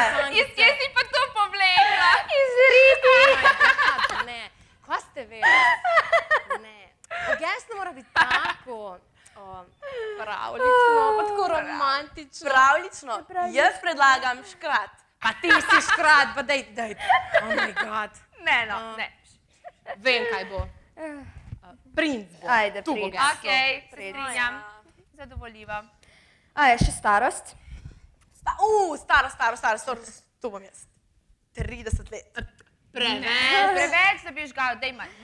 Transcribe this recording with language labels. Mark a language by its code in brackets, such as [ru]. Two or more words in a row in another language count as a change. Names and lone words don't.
[sl] Iz kje si pa to povlekla? Ne, kva ste vedeli? Ne. Geslo mora biti tako pravlično, pa tako romantično. Pravlično. Jaz predlagam škrat. Pa ti si škrat, pa dej. [en] Oh my god. [sl] Ne, no, ne. Vem, kaj bo. Princ bo. Ajde, Tu bo princ. geslo. Okej, se strinjam. Zadovoljiva. A je še starost? Staro, to bom jaz. 30 let. Preveč da bi žgal, dej manj.